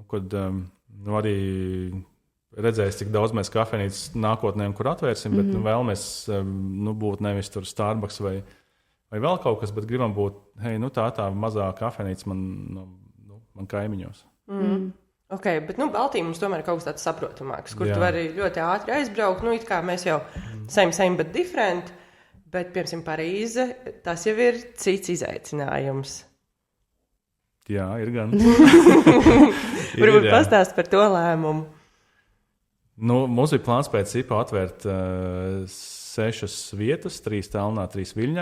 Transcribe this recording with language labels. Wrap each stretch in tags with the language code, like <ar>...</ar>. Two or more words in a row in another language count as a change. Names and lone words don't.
<lv>Arī redzēs, cik daudz mēs kafejnīcas nākotnē, kur atvērsim, bet vēlamies būt nevis tur Starbucks vai vēl kaut kas, bet gribam būt, tā mazā kafejnīca man kaimiņos. Okay, bet Baltija mums tomēr ir kaut kas tāds saprotamāks, kur tu vari ļoti ātri aizbraukt. It kā mēs jau</lv> <en>same, but different,</en> <lv>bet, piemēram, Parīze, tas jau ir cits izaicinājums. Jā, ir gan. Varbūt pastāst par to lēmumu. Mums bija plāns pēc IPA atvērt 6 vietas, 3 Tallinā, 3 Viļņā.</lv>